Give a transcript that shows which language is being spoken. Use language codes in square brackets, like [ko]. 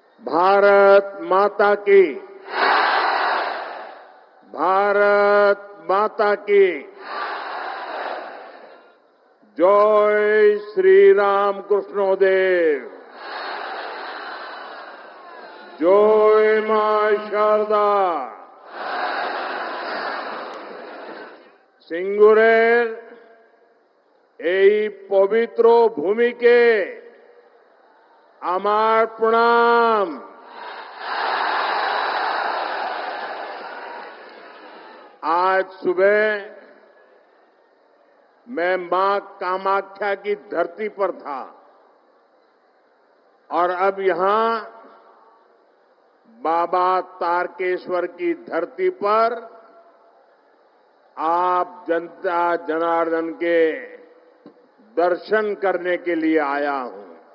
[hi] भारत माता की, भारत माता की जय श्री राम कृष्णोदेव, जय मां शारदा। [bn] সিঙ্গুরের এই পবিত্র ভূমিকে আমার প্রণাম। [hi] आज सुबह मैं मां कामाख्या की धरती पर था और अब यहां बाबा तारकेश्वर की धरती पर आप जनता जनार्दन के दर्शन करने के लिए आया हूं।